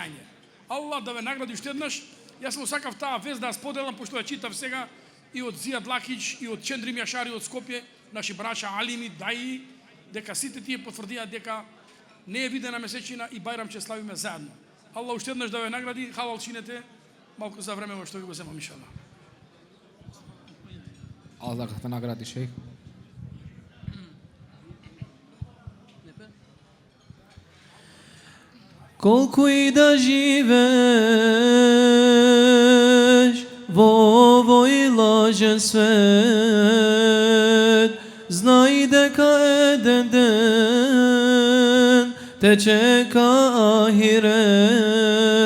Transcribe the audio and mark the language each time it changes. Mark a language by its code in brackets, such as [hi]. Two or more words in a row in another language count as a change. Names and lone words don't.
[mk] Аллах да ве награди уште еднаш Јас му сакав таа вест да споделам, пошто ја читав сега и од Зијад Лакич, и од Чендрим Јашари од Скопје, наши браќа алими, даи, дека сите тие потврдија дека не е видена месечина и Бајрам ќе славиме заедно. Аллах уште еднаш да ве награди, халал чинете, малку за време во што ви го земам иншаллах. [bs] Allah da te nagradi, šejh. [mk] Колку и да живееш во овој лажен свет, знај дека еден ден те чека ахирет.